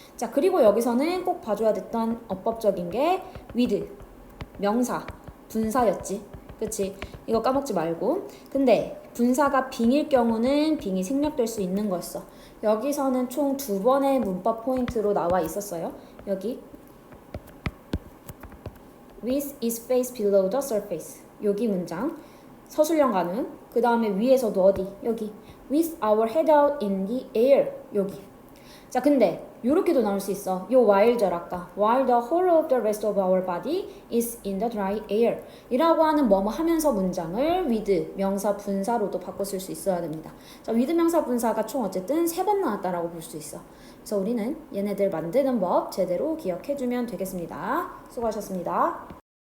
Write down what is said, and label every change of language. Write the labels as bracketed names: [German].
[Korean] 자, 그리고 여기서는 꼭 봐줘야 됐던 어법적인 게 with, 명사, 분사였지. 그치? 이거 까먹지 말고. 근데 분사가 빙일 경우는 빙이 생략될 수 있는 거였어. 여기서는 총 2번의 문법 포인트로 나와 있었어요. 여기 [English] with its face below the surface. [Korean] 여기 문장 서술형 가능. 그 다음에 위에서도 어디? 여기 [English] with our head out in the air. [Korean] 여기. 자, 근데 요렇게도 나올 수 있어. 요 while절 아까 [English] while the whole of the rest of our body is in the dry air [Korean] 이라고 하는 뭐뭐 하면서 문장을 with 명사 분사로도 바꿔 쓸 수 있어야 됩니다. 자, with 명사 분사가 총 어쨌든 3번 나왔다라고 볼 수 있어. 그래서 우리는 얘네들 만드는 법 제대로 기억해주면 되겠습니다. 수고하셨습니다.